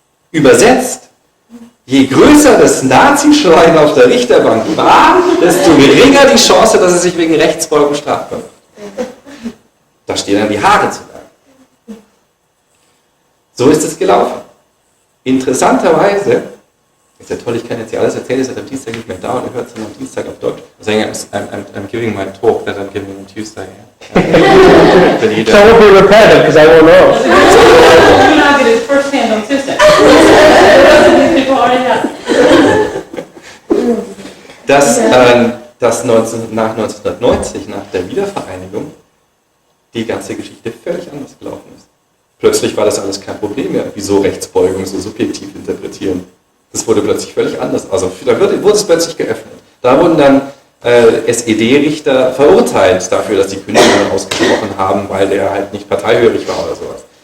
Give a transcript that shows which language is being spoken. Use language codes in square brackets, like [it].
[de] Übersetzt, je größer das Nazischwein auf der Richterbank war, desto geringer die Chance, dass er sich wegen Rechtsbeugung strafbar macht. Da stehen dann die Haare zu Berge. So ist es gelaufen. Interessanterweise, ist ja toll, ich kann jetzt hier alles erzählen, ist am Dienstag nicht mehr da und ihr hört es dann am Dienstag auf Deutsch. [en] Also I'm giving my talk that I'm giving on Tuesday. So we'll be repetitive because I won't know. You're not getting it firsthand on Tuesday. People already have. [de] Dass nach 1990, nach der Wiedervereinigung, die ganze Geschichte völlig anders gelaufen ist. Plötzlich war das alles kein Problem mehr. Wieso Rechtsbeugung so subjektiv interpretieren? Das wurde plötzlich völlig anders. Also da wurde es plötzlich geöffnet. Da wurden dann SED-Richter verurteilt dafür, dass die Kündigung ausgesprochen haben, weil der halt nicht parteihörig war oder sowas.